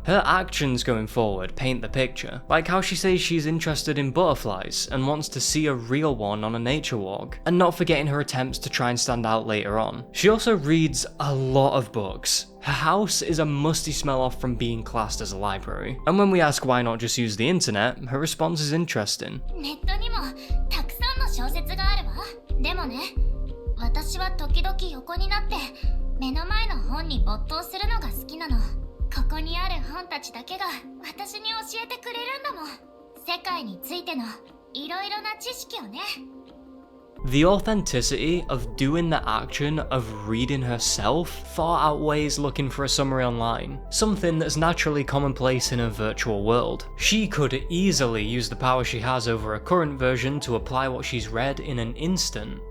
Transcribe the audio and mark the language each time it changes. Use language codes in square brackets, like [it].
[en] Her actions going forward paint the picture, like how she says she's interested in butterflies and wants to see a real one on a nature walk, and not forgetting her attempts to try and stand out later on. She also reads a lot of books. Her house is a musty smell off from being classed as a library, and when we ask why not just use the internet, her response is interesting. [ja] ネットにもたくさんの小説があるわ。でもね、私は時々横になって目の前の本に没頭するのが好きなの。ここにある本たちだけが私に教えてくれるんだもん。世界についてのいろいろな知識をね。 [en] The authenticity of doing the action of reading herself far outweighs looking for a summary online, something that's naturally commonplace in a virtual world. She could easily use the power she has over a current version to apply what she's read in an instant.